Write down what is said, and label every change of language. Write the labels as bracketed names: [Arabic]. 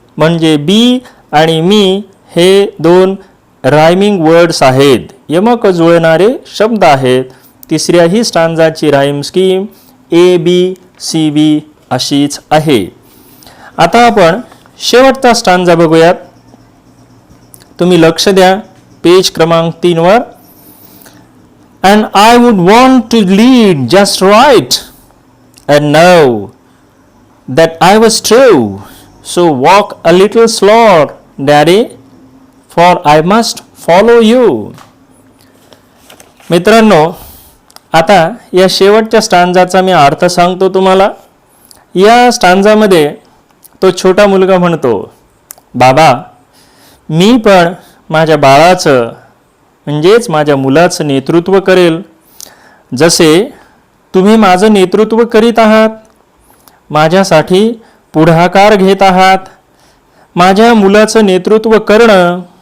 [Marathi] म्हणजे बी आणि मी हे दोन रायमिंग वर्ड्स आहेत, यमक जुळणारे शब्द आहेत. तिसऱ्याही स्टांजाची राईम स्कीम ABCB अशीच आहे. आता आपण शेवटचा स्टांजा बघूयात. तुम्ही लक्ष द्या पेज क्रमांक 3 वर. [English] And I would want to lead just right and know that I was true. So walk a little slower, Daddy, for I must follow you. [Marathi] मित्रांनो, आता या शेवटच्या स्टांजाचा मी अर्थ सांगतो तुम्हाला. या स्टांजामध्ये तो छोटा मुलगा म्हणतो, बाबा, मी पण माझ्या बाळाचं म्हणजेच माझ्या मुलाचं नेतृत्व करेल, जसे तुम्ही माझं नेतृत्व करीत आहात, माझ्यासाठी पुढाकार घेत आहात. माझ्या मुलाचं नेतृत्व करणं